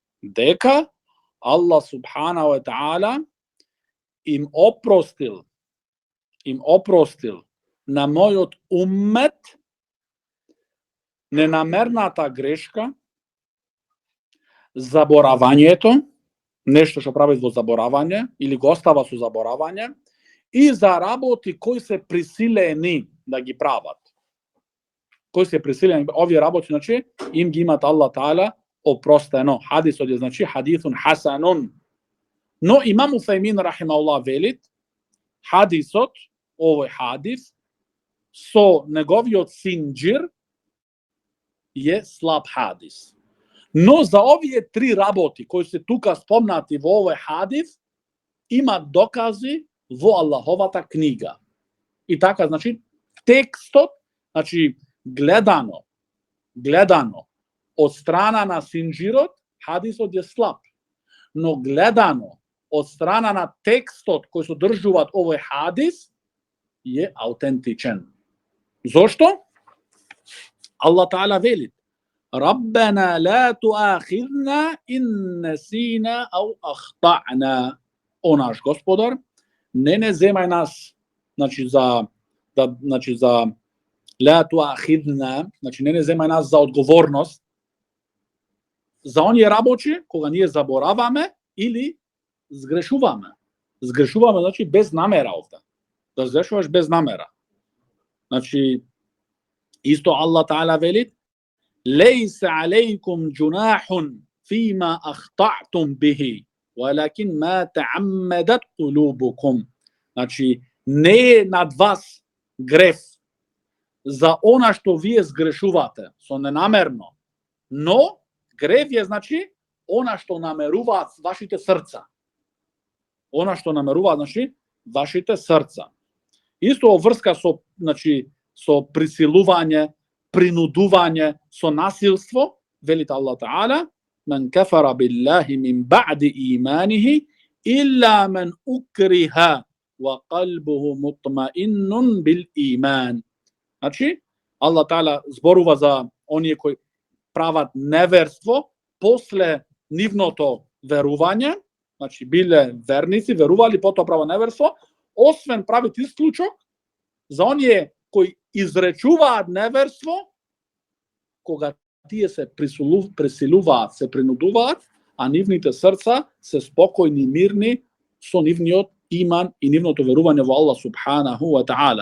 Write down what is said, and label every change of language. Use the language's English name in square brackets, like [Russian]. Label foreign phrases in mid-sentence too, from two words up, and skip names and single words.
[Arabic] الله سبحانه وتعالى [Macedonian] им опростил на мојот уммет ненамерната грешка, заборавањето, нешто што прави во заборавање или го остава со заборавање, и за работи кои се присилени да ги прават. Кои се присилени, овие работи, значи, им ги имат Аллах Таала опростено. Хадисот е, значи, [Arabic] حديث حسن. [Macedonian] Но имам Уфемин рахимахуллах велит, хадисот, овој хадис, со неговиот синџир е слаб хадис. Но за овие три работи кои се тука спомнати во овој хадис, има докази во Аллаховата книга. И така, значи, текстот, значи, гледано од страна на синџирот, хадисот е слаб. Но гледано од страна на текстот кој содржуваат овој хадис, е аутентичен. Зошто? [Arabic] الله تعالى [Macedonian] вели: [Arabic] ربنا لا تؤاخذنا إن نسينا أو أخطأنا. [Macedonian] О наш господар, не земај нас, за [Arabic] لا تؤاخذنا, [Macedonian] не земај нас за одговорност за оние работи кога ние забораваме или згрешуваме. Згрешуваме значи без намера овде. Да згрешуваш без намера. Значи исто [Arabic] الله تعالى [Macedonian] вели: [Arabic] ليس عليكم جناح فيما أخطأتم به ولكن ما تعمدت قلوبكم. [Macedonian] Значи не е над вас греф за она што вие згрешувате со ненамерно, но греф е значи она што намеруваат вашите срца. Она што намеруваат значи вашите срца. Исто врска со со присилување, принудување, со насилство, вели [Arabic] الله تعالى: من كفر بالله من بعد إيمانه إلا من أكره وقلبه مطمئن بالإيمان. [Macedonian] Значи [Arabic] الله تعالى [Macedonian] зборува за оние кои прават неверство после нивното верување, значи биле верници, верували, потоа прават неверство, освен правит исклучок за оние кои изречуваат неверство кога тие се пресилуваат, се принудуваат, а нивните срца се спокојни, мирни со нивниот иман и нивното верување во [Arabic] الله سبحانه وتعالى.